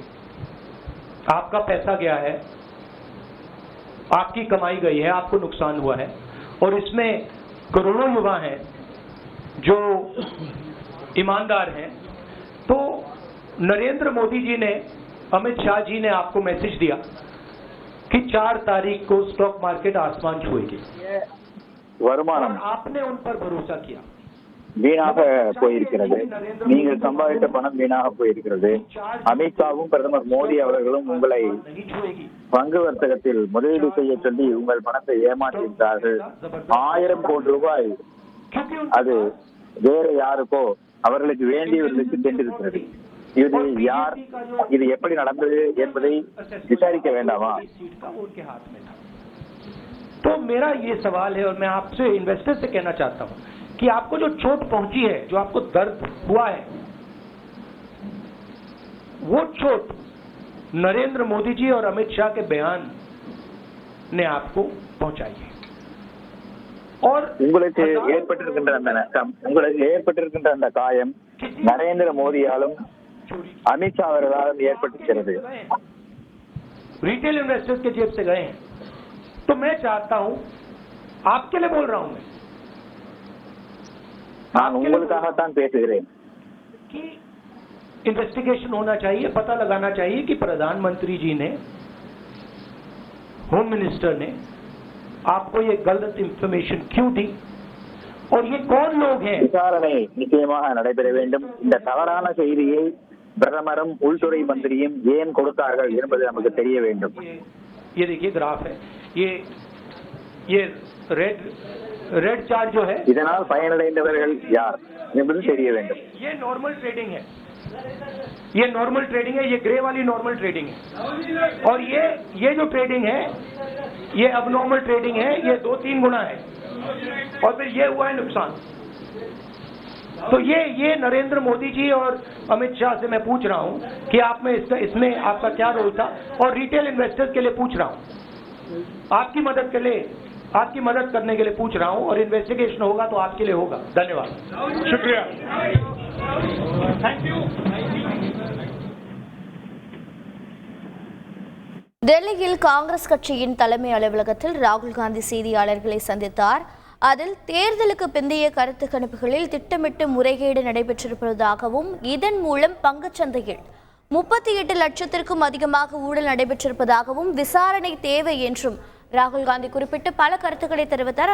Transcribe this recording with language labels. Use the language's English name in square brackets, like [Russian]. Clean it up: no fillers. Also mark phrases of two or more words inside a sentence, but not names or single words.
[Hindi] आपका पैसा गया है, आपकी कमाई गई है, आपको नुकसान हुआ है, और इसमें करोड़ों युवा हैं जो ईमानदार हैं। तो नरेंद्र मोदी जी ने, अमित शाह जी ने आपको मैसेज दिया कि 4 तारीख को [English] stock market [Hindi] आसमान छुएगी, [Tamil] வருமானம் [Hindi] आपने उन पर भरोसा किया। [Tamil] வீணாக போயிருக்கிறது. நீங்கள் சம்பாதித்த பணம் வீணாக போயிருக்கிறது. அமித்ஷாவும் பிரதமர் மோடி அவர்களும் உங்களை பங்கு வர்த்தகத்தில் முதலீடு செய்ய சொல்லி உங்கள் பணத்தை ஏமாற்றிவிட்டார்கள். 1000 கோடி ரூபாய் அது வேற யாருக்கோ அவர்களுக்கு வேண்டியவர்களுக்கு சென்றிருக்கிறது. இது யார், இது எப்படி நடந்தது என்பதை விசாரிக்க வேண்டாமா? [Hindi] तो मेरा ये सवाल है, और मैं आपसे इन्वेस्टर से कहना चाहता हूं कि आपको जो चोट पहुंची है, जो आपको दर्द हुआ है, वो चोट नरेंद्र मोदी जी और अमित शाह के बयान ने आपको पहुंचाई है। और [Tamil] உங்களுக்கு ஏற்பட்டிருக்கின்ற அந்த நஷ்டம், உங்களுக்கு ஏற்பட்டிருக்கின்ற அந்த காயம் நரேந்திர மோடியாலும் அமித்ஷா அவர்களாலும் ஏற்பட்டிருக்கிறது. [English] retail investors [Hindi] के जेब से गए हैं। तो मैं चाहता हूं, आपके लिए बोल रहा हूं, [Tamil] நான் உங்களுக்காகத்தான் பேசுகிறேன் [Hindi] कि इन्वेस्टिगेशन होना चाहिए, पता लगाना चाहिए कि प्रधानमंत्री जी ने, [English] home minister [Hindi] ने आपको ये गलत इंफॉर्मेशन क्यों दी, और ये कौन लोग हैं? [Tamil] விசாரணை நிச்சயமாக நடைபெற வேண்டும். இந்த தவறான செய்தியை பிரதமரும் உள்துறை மந்திரியும் ஏன் கொடுத்தார்கள் என்பது நமக்கு தெரிய வேண்டும். [Hindi] ये देखिए ग्राफ है, ये [English] red chart [Hindi] जो है, [Tamil] இதனால் பயனடைந்தவர்கள் யார் என்பது தெரிய வேண்டும். [Hindi] ये [English] normal trading [Hindi] है, ये [English] normal trading [Hindi] है, ये ग्रे वाली [English] normal trading [Hindi] है, और ये जो ट्रेडिंग है ये अब [English] normal trading [Hindi] है, ये 2-3 गुना है, और फिर ये हुआ है नुकसान। तो ये नरेंद्र मोदी जी और अमित शाह से मैं पूछ रहा हूं कि आप में इसमें आपका क्या रोल था, और [English] retail investors [Hindi] के लिए पूछ रहा हूं, आपकी मदद के लिए, आपकी मदद करने के लिए पूछ रहा हूं, और इन्वेस्टिगेशन होगा तो आपके लिए होगा। धन्यवाद, शुक्रिया, [English] thank you. [Tamil] டெல்லியில் காங்கிரஸ் கட்சியின் தலைமை அலுவலகத்தில் ராகுல் காந்தி செய்தியாளர்களை சந்தித்தார். அதில் தேர்தலுக்கு பிந்தைய கருத்து கணிப்புகளில் திட்டமிட்டு முறைகேடு நடைபெற்றிருப்பதாகவும் இதன் மூலம் பங்குச்சந்தையில் 38 லட்சத்திற்கும் அதிகமாக ஊழல் நடைபெற்றிருப்பதாகவும் விசாரணை தேவை என்றும் ராகுல் காந்தி குறிப்பிட்டு பல கருத்துக்களை தெரிவித்தார்.